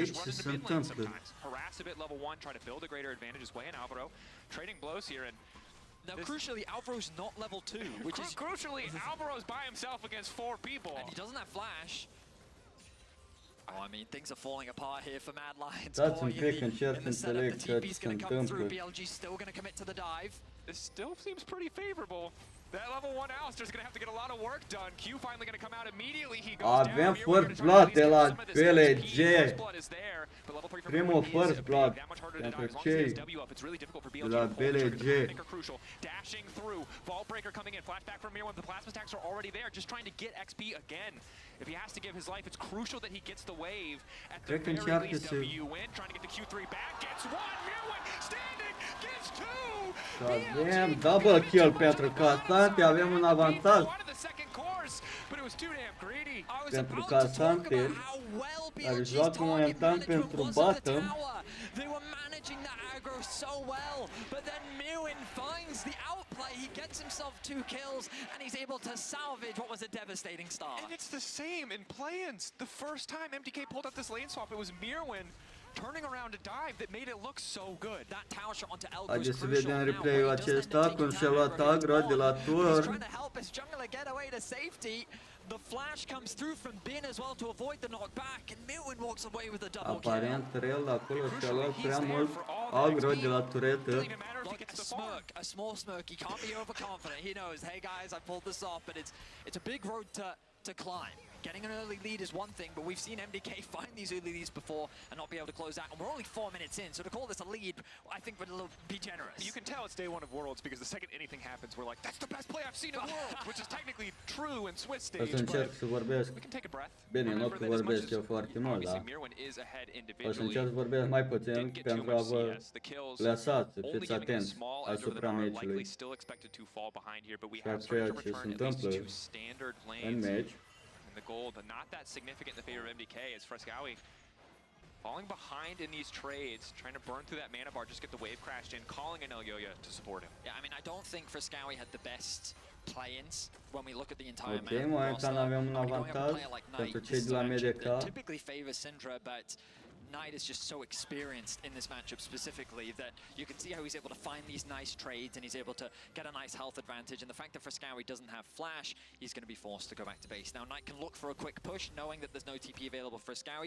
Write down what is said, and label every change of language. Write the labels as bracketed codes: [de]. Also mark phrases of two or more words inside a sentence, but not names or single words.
[en] just run into mid lane sometimes. Harass a bit level 1, try to build a greater advantage his way in Alvaro. Trading blows here, and now, crucially, Alvaro's not level 2, which is... Crucially, Alvaro's by himself against 4 people. And he doesn't have flash. Oh, I mean, things are falling apart here for Mad Lions. [ro] Dați un pic, încerc să înțeleg ce se întâmplă. [en] BLG's still going to commit to the dive. This still seems pretty favorable. That level 1 Alistair's gonna have to get a lot of work done. Q finally gonna come out immediately. He goes down. [ro] Avem [en] first blood [ro] de la PLG. Primul [en] first blood [ro] pentru cei de la PLG. [en] Dashing through. Vault breaker coming in. Flashback from Mirwan. The plasma stacks are already there. Just trying to get XP again. If he has to give his life, it's crucial that he gets the wave. At the very least, W win. Trying to get the Q3 back. Gets one. Mirwan standing. Gets two. [ro] Avem [en] double kill [ro] pentru Casante, avem un avantaj. Pentru Casante, care joacă momentan pentru bottom. [en] They were managing the aggro so well, but then Mirwan finds the outplay. He gets himself 2 kills, and he's able to salvage what was a devastating start. And it's the same in play-ins. The first time MDK pulled up this lane swap, it was Mirwan turning around to dive that made it look so good. That tower shot onto Elk was [ro] Haideți să [en] crucial. [ro] vedem replay-ul acesta, cum și-a luat aggro de la [en] He's [ro] turn. [en] trying to help his jungler get away to safety. The flash comes through from Bin as well to avoid the knockback, and Mirwan walks away with a double kill. [ro] Aparent, Rel acolo și-a luat prea mult aggro de la turetă. [en] Like a smirk, a small smirk. He can't be overconfident. He knows, hey guys, I pulled this off, but it's a big road to climb. Getting an early lead is one thing, but we've seen MDK find these early leads before and not be able to close out. And we're only 4 minutes in, so to call this a lead, I think would be generous. You can tell it's day 1 of Worlds because the second anything happens, we're like, that's the best play I've seen in Worlds, which is technically true in Swiss [ro] O [en] stage. [ro] să încerc să vorbesc. Bine, nu că vorbesc eu foarte mult, dar o să încerc să vorbesc mai puțin pentru a vă lăsați să fiți atenți asupra meciului și a ceea ce se întâmplă în meci. [en] The gold, but not that significant in the favor of MDK as Frescowi falling behind in these trades, trying to burn through that mana bar, just get the wave crashed in, calling in Elyoya to support him. Yeah, I mean, I don't think Frescowi had the best play-ins when we look at the entire [ro] Ok, momentan avem un avantaj pentru cei de la MDK. [en] Typically favors Syndra, but Knight is just so experienced in this matchup specifically that you can see how he's able to find these nice trades and he's able to get a nice health advantage. And the fact that Frescowi doesn't have flash, he's going to be forced to go back to base. Now Knight can look for a quick push, knowing that there's no TP available for Frescowi.